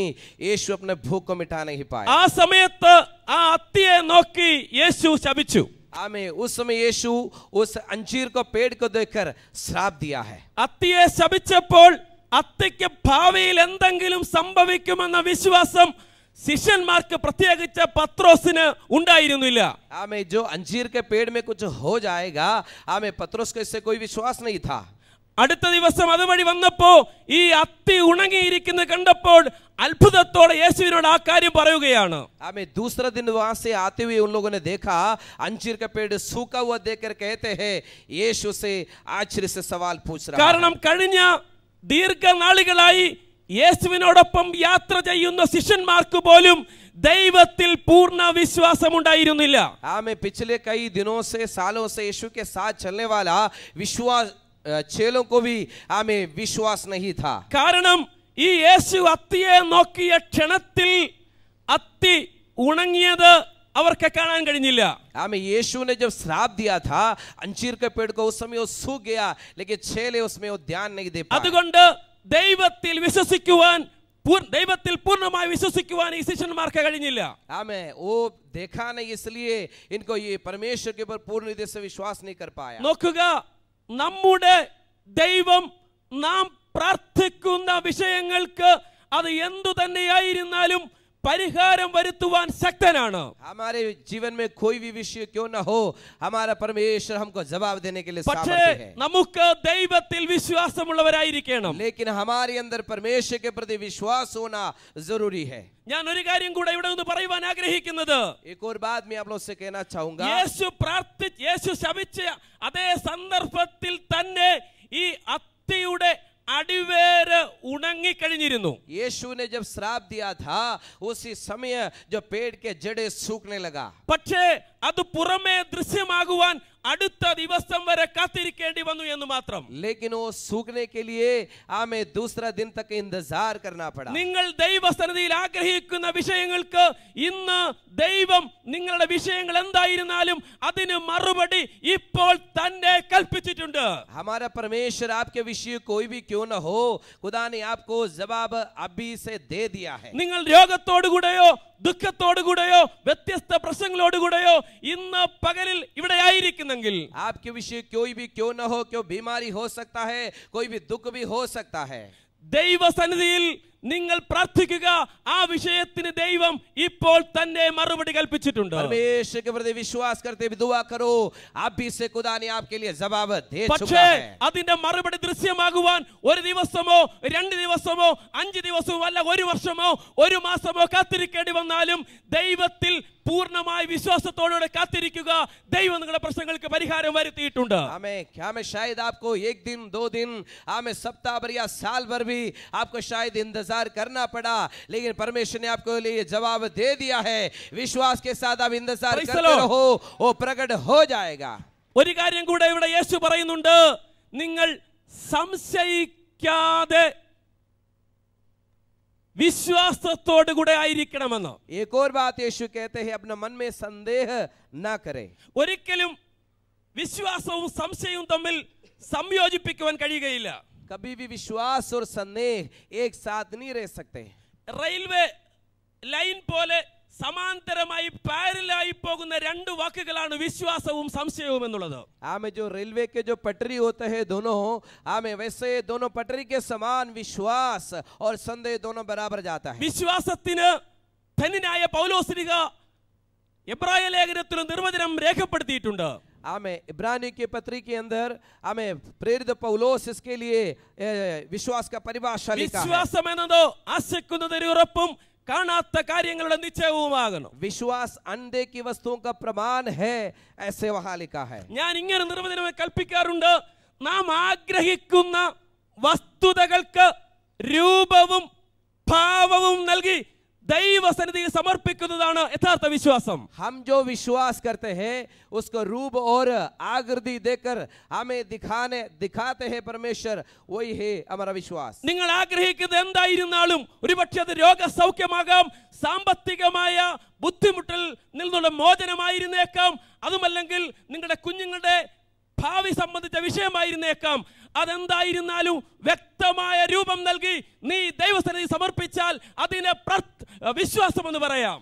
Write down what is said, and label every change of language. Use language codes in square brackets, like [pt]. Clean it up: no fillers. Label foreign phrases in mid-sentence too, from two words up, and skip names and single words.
[hi] यीशु अपने भूख को मिटा नहीं पाया. [ml] ആ സമയത്ത് ആ അത്തിയെ നോക്കി യേശു ശപിച്ചു. [hi] आमें उस समय यीशु उस अंजीर को पेड़ को देखकर श्राप दिया है. [ml] അത്തിയെ ശപിച്ചപ്പോൾ അത്തിക്ക് ഭാവിയിൽ എന്തെങ്കിലും സംഭവിക്കുമെന്ന വിശ്വാസം ശിഷ്യന്മാർക്ക് പ്രത്യേകിച്ച് പത്രോസിന് ഉണ്ടായിരുന്നില്ല. [hi] हमें जो अंजीर के पेड़ में कुछ हो जाएगा हमें पत्रोस को इससे कोई विश्वास नहीं था. [ml] അടുത്ത ദിവസം അതുവഴി വന്നപ്പോ ഈ അത്തി ഉണങ്ങിയിരിക്കുന്നത് കണ്ടപ്പോൾ അത്ഭുതത്തോടെ യേശുവിനോട് ആ കാര്യം പറയുകയാണ്. [hi] हमें दूसरा दिन वहां से आते हुए उन लोगों ने देखा अंजीर का पेड़ सूखा हुआ देखकर कहते हैं यीशु से आश्चर्य से सवाल पूछ रहा है. [ml] കാരണം കഴിഞ്ഞ ദീർഘനാളുകളായി യേശുവിനോടൊപ്പം യാത്ര ചെയ്യുന്ന ശിഷ്യന്മാർക്ക് പോലും ദൈവത്തിൽ പൂർണ്ണ വിശ്വാസം ഉണ്ടായിരുന്നില്ല. [hi] हमें पिछले कई दिनों से सालों से यीशु के साथ चलने वाला विश्वास चेलों को भी हमें विश्वास नहीं था. [ml] കാരണം ഈ യേശു അത്തിയെ നോക്കിയ ക്ഷണത്തിൽ അത്തി ഉണങ്ങിയത് അവർക്ക് കാണാൻ കഴിഞ്ഞില്ല. [hi] हमें यीशु ने जब श्राप दिया था अंजीर के पेड़ को उस समय वो सूख गया लेकिन चेले उसमें वो ध्यान नहीं दे पाए. [ml] അതുകൊണ്ട് ദൈവത്തിൽ പൂർണ്ണമായി വിശ്വസിക്കുവാൻ ഈ ശിഷ്യന്മാർക്ക് കഴിഞ്ഞില്ല. [hi] हमें वो देखा नहीं इसलिए इनको ये परमेश्वर के ऊपर पूर्ण रीति से विश्वास नहीं कर पाया. [ml] നോക്കുക, നമ്മുടെ ദൈവം നാം പ്രാർത്ഥിക്കുന്ന വിഷയങ്ങൾക്ക് അത് എന്തു തന്നെയായിരുന്നാലും പരിഹാരം വരുത്തുവാൻ ശക്തനാണ്. [hi] हमारे जीवन में कोई भी विषय क्यों ना हो हमारा परमेश्वर हमको जवाब देने के लिए പക്ഷേ सामर्थ्य है. [ml] നമുക്ക് ദൈവത്തിൽ വിശ്വാസമുള്ളവരായിരിക്കണം. [hi] लेकिन हमारे अंदर परमेश्वर के प्रति विश्वास होना जरूरी है. [ml] ഞാൻ ഒരു കാര്യം കൂടെ ഇവിടെ നിന്ന് പറയുവാൻ ആഗ്രഹിക്കുന്നത്, [hi] एक और बात मैं आप लोग से कहना चाहूंगा. [ml] യേശു ശപിച്ച അതേ സന്ദർഭത്തിൽ തന്നെ ഈ അത്തിയുടെ അടിവേര് ഉണങ്ങിക്കഴിഞ്ഞിരുന്നു. [hi] यीशु ने जब श्राप दिया था उसी समय जो पेड़ के जड़ें सूखने लगा. [ml] പക്ഷേ അത് പുറമേ ദൃശ്യമാകുവാൻ അടുത്ത ദിവസം വരെ കാത്തിരിക്കേണ്ടി വന്നു എന്ന് മാത്രം. [hi] लेकिन वो सूखने के लिए हमें दूसरा दिन तक इंतजार करना पड़ा. [ml] നിങ്ങൾ ദൈവസന്നിധിയിൽ ആഗ്രഹിക്കുന്ന വിഷയങ്ങൾക്ക് ഇന്ന് ദൈവം നിങ്ങളുടെ വിഷയങ്ങൾ എന്തായിരുന്നാലും അതിന് മറുപടി ഇപ്പോൾ തന്നെ കൽപ്പിച്ചിട്ടുണ്ട്. [hi] हमारा परमेश्वर आपके विषय कोई भी क्यों न हो खुदा ने आपको जवाब अभी से दे दिया है. [ml] നിങ്ങൾ രോഗത്തോടുകൂടെയോ ദുഃഖത്തോടുകൂടെയോ വ്യത്യസ്ത പ്രശ്നങ്ങളോടുകൂടെയോ ഇന്ന് പകലിൽ ഇവിടെ ആയിരിക്കുന്നെങ്കിൽ [hi] आपके विषय कोई भी क्यों न हो, क्यों बीमारी हो सकता है, कोई भी दुख भी हो सकता है. [ml] ദൈവസന്നിധിയിൽ നിങ്ങൾ പ്രാർത്ഥിക്കുക. ആ വിഷയത്തിന് ദൈവം ഇപ്പോൾ തന്നെ മറുപടി കൽപ്പിച്ചിട്ടുണ്ട്. [hi] परमेश्वर के प्रति विश्वास करते हुए दुआ करो, अभी से खुदा ने आपके लिए जवाब दे चुका പക്ഷേ है. [ml] അതിന്റെ മറുപടി ദൃശ്യമാകുവാൻ ഒരു ദിവസമോ 2 ദിവസമോ 5 ദിവസമോ അല്ല 1 വർഷമോ 1 മാസമോ കാത്തിരിക്കേണ്ടി വന്നാലും ദൈവത്തിൽ പൂർണ്ണമായ വിശ്വാസത്തോടെ കാത്തിരിക്കുക. ദൈവം നിങ്ങളുടെ പ്രശ്നങ്ങൾക്ക് പരിഹാരം വരുത്തിയിട്ടുണ്ട്. [hi] हमें शायद आपको 1 दिन 2 दिन हमें सप्ताह भर या साल भर भी आपको शायद इंतजार करना पड़ा, लेकिन परमेश्वर ने आपको लिए जवाब दे दिया है. विश्वास के साथ आप इंतजार करते रहो, वो प्रकट हो जाएगा. [ml] ഒരു കാര്യം കൂടെ ഇവിടെ യേശു പറയുന്നുണ്ട്, നിങ്ങൾ സംശയിക്കാതെ വിശ്വാസത്തോടു കൂടെ ആയിരിക്കണമെന്ന്. [hi] एक और बात यीशु कहते हैं अपने मन में संदेह ना करें. [ml] ഒരിക്കലും വിശ്വാസവും സംശയവും തമ്മിൽ സംയോജിപ്പിക്കുവാൻ കഴിയുകയില്ല. [hi] कभी भी विश्वास और संदेह एक साथ नहीं रह सकते. [en] railway line [ml] പോലെ സമാന്തരമായി പാരലായി പോകുന്ന രണ്ട് വാക്കുകളാണ് വിശ്വാസവും സംശയവും എന്നുള്ളത്. [hi] आमें जो रेलवे के जो पटरी होते हैं दोनों, आमें वैसे दोनों पटरी के समान विश्वास और संदेह दोनों बराबर जाता है. [ml] വിശ്വാസത്തിന് ധന്യനായ പൗലോസ്ലീഹ എബ്രായ ലേഖനത്തിൽ നിർവചനം രേഖപ്പെടുത്തിയിട്ടുണ്ട്. [hi] आमें इब्रानी के पत्री के अंदर आमें प्रेरित पौलोस इसके लिए विश्वास का परिभाषा लिखा है. [ml] വിശ്വാസം എന്നതോ ആശിക്കുന്നതിന് ഉറപ്പും കാണാത്ത കാര്യങ്ങളുടെ നിശ്ചയവുമാകുന്നു. [hi] विश्वास अंधे की वस्तुओं का प्रमाण है, ऐसे वहां लिखा है. [ml] ഞാൻ ഇങ്ങനെ നിർവചനം കൽപ്പിക്കാറുണ്ട്. നാം ആഗ്രഹിക്കുന്ന വസ്തുതകൾക്ക് രൂപവും ഭാവവും നൽകി ദൈവസന്നിധിയിൽ സമർപ്പിക്കുന്നതാണ് യഥാർത്ഥ വിശ്വാസം. [hi] हम जो विश्वास करते हैं उसको रूप और आकृति देकर हमें दिखाते हैं परमेश्वर, वही है हमारा विश्वास. [ml] നിങ്ങൾ ആഗ്രഹിക്കുന്നത് എന്തായിരുന്നാലും ഒരുപക്ഷെ അത് രോഗസൗഖ്യമാകാം, സാമ്പത്തികമായ ബുദ്ധിമുട്ടിൽ നിന്നുള്ള മോചനമായിരുന്നേക്കാം, അതുമല്ലെങ്കിൽ നിങ്ങളുടെ കുഞ്ഞുങ്ങളുടെ ഭാവി സംബന്ധിച്ച വിഷയമായിരുന്നേക്കാം. അതെന്തായിരുന്നാലും വ്യക്തമായ രൂപം നൽകി നീ ദൈവസന്നിധി സമർപ്പിച്ചാൽ അതിനെ വിശ്വാസം എന്ന് പറയാം.